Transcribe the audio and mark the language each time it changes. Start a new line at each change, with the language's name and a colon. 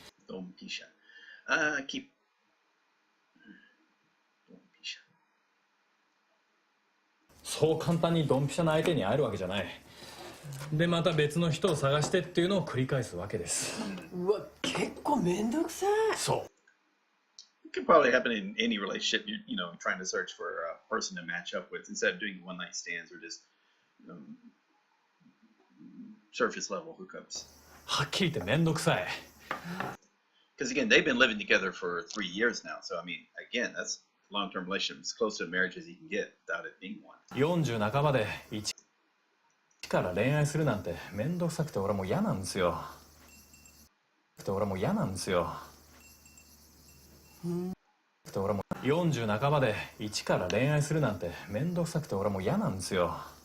Japanese: ドンピシャ。ああ、ドンピシャ。そう簡単にドンピシャな相手に会えるわけじゃない。でまた別の人を探してっていうのを繰り返すわけです。うわ、結構めんどくさい。そう。
English: It could probably happen in any relationship, trying to search for a person to match up with instead of doing one night stands or just surface level hookups.
Japanese: はっきり言ってめんどくさい。
English: Because again, they've been living together for 3 years now. So I mean, again, that's a long-term relationship. It's close to a marriage as you can get without it being one.
Japanese: 40半ばで一から恋愛するなんてめんどくさくて俺もう嫌なんですよ。俺も嫌なんですよ。俺も40半ばで一から恋愛するなんてめんどくさくて俺も嫌なんですよ。